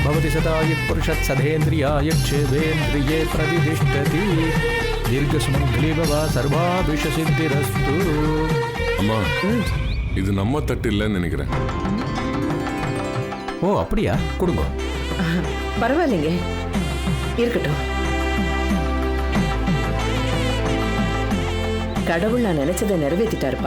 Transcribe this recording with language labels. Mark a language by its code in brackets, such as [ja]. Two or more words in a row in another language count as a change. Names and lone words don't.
[sa] भवति सदाय पुरुषत् सधेन्द्रियाय क्षेवेन्द्रिये प्रतिष्ठति दीर्घसुमङ्गली भव सर्वाभिषसिद्धिरस्तु. [ta] அம்மா, இது நம்ம தட்டு இல்லைன்னு நினைக்கிறேன். ஓ அப்படியா? கொடுங்க. பரவாயில்லைங்க, இருக்கட்டும். கடவுள் நான் நினைச்சதை நிறைவேற்றிட்டாருப்பா.